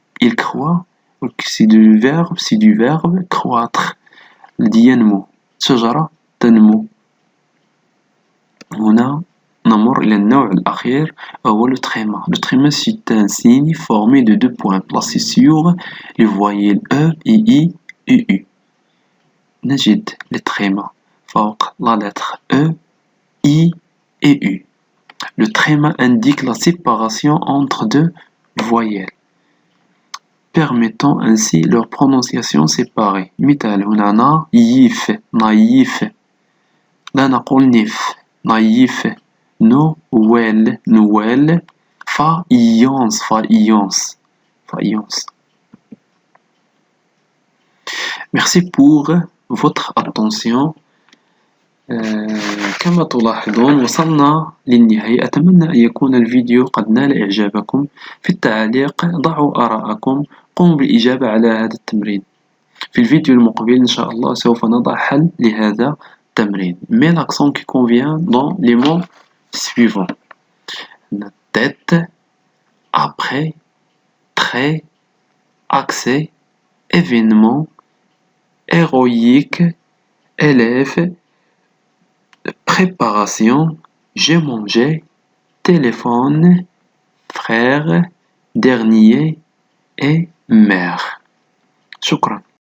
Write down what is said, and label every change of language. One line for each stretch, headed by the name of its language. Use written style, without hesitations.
French: il croit c'est du verbe croître
Arabic: الذي ينمو. شجرة تنمو. هنا نمر إلى النوع الأخير وهو le tréma.
French: Le tréma c'est un signe formé de deux points placés sur les voyelles E et I et U.
Arabic: نجد le tréma فوق la lettre E, I et U.
French: Le tréma indique la séparation entre deux voyelles, permettant ainsi leur prononciation séparée.
Arabic: مثال هنا naïf naïf. لا نقول نف naïf.
French: Noël Noël. faïence faïence faïence. Merci pour votre attention.
Arabic: كما تلاحظون وصلنا للنهاية. أتمنى أن يكون الفيديو قد نال إعجابكم. في التعليق ضعوا آراءكم، قوموا بالإجابة على هذا التمرين. في الفيديو المقبل إن شاء الله سوف نضع حل لهذا التمرين.
French: Mets l'accent qui convient dans les mots suivants. tête, après, très, accès, événement, héroïque, élève, préparation, j'ai mangé, téléphone, frère, dernier et mère. شكرا.